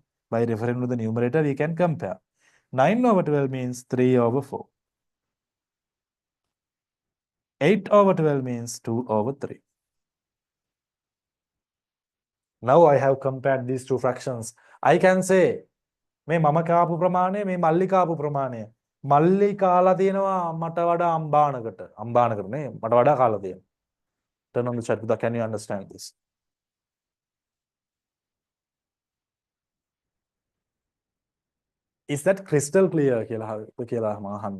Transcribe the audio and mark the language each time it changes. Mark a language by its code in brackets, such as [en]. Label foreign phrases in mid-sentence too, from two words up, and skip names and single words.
[en] By referring to the numerator, we can compare. 9 over 12 means 3 over 4. 8 over 12 means 2 over 3. Now I have compared these two fractions. I can say, [si] මේ මම කාපු ප්‍රමාණය මේ මල්ලි කාපු ප්‍රමාණය. මල්ලි කාලා තියෙනවා මට වඩා අම්බානකට. අම්බානකට නේ මට වඩා කාලා තියෙනවා. [en] Turn on the chat. Can you understand this? Is that crystal clear [si] කියලා මම අහන්නේ.